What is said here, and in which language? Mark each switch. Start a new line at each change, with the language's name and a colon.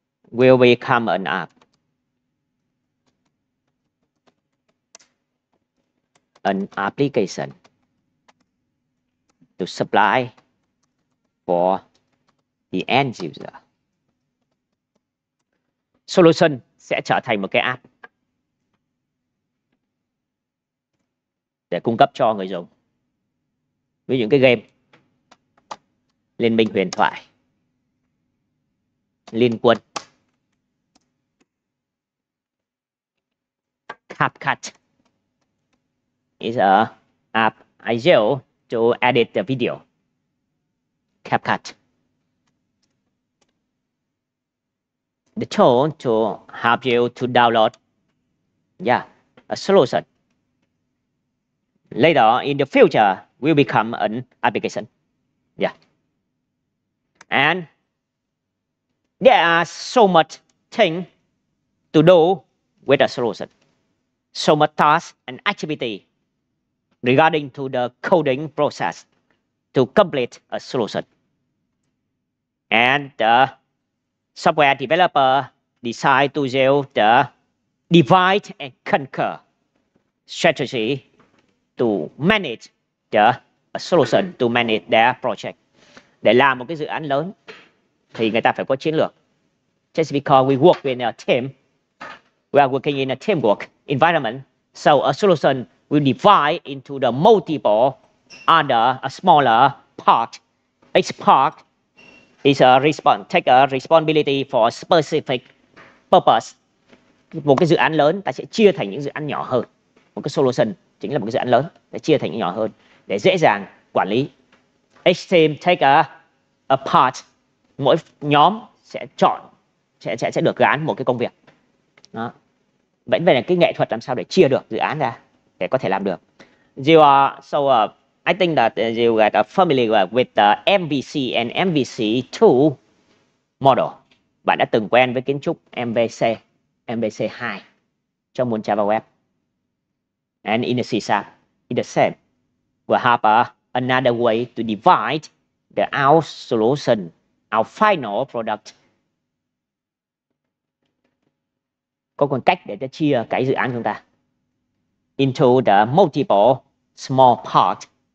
English: will become an app. An application to supply for the end user.
Vietnamese: Solution sẽ trở thành một cái app để cung cấp cho người dùng. Với những cái game
English: Liên minh huyền thoại, Liên quân, CapCut is a app I use to edit the video. CapCut. The tool to help you to download, a solution. Later in the future will become an application. And there are so much things to do with a solution. So much tasks and activity regarding to the coding process to complete a solution. And the software developer decide to use the divide and conquer strategy to manage the solution, to manage their project.
Vietnamese: Để làm một cái dự án lớn thì người ta phải có chiến lược.
English: Just because we work in a team, we are working in a teamwork environment, so a solution will divide into the multiple under a smaller part. Each part is take a responsibility for a specific purpose.
Vietnamese: Một cái dự án lớn ta sẽ chia thành những dự án nhỏ hơn. Một cái solution chính là một cái dự án lớn, để chia thành những nhỏ hơn để dễ dàng quản lý.
English: Each team take a part.
Vietnamese: Mỗi nhóm sẽ chọn sẽ được gán một cái công việc. Đó. Vậy là cái nghệ thuật làm sao để chia được dự án ra để có thể làm được.
English: You are I think that you guys are familiar with the MVC and MVC2 model.
Vietnamese: Bạn đã từng quen với kiến trúc MVC2 trong môn Java Web.
English: And in the C#, it's the same. We'll have another way to divide our solution, our final product.
Vietnamese: Có một cách để chia cái dự án chúng ta
English: into the multiple small parts.